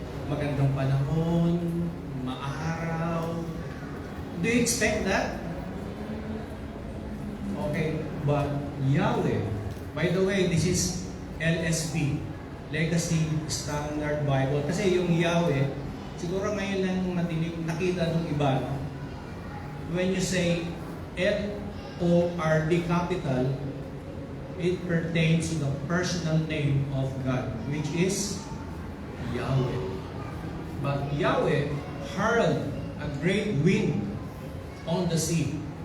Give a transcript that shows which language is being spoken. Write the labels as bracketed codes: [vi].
[tl] Magandang panahon, maaraw. [en] Do you expect that? Okay, but Yahweh, by the way, this is LSB, Legacy Standard Bible. [tl] Kasi yung Yahweh, siguro ngayon lang nakita ng iba, no? [en] When you say L-O-R-D capital, it pertains to the personal name of God, which is Yahweh. But Yahweh hurled a great wind on the sea.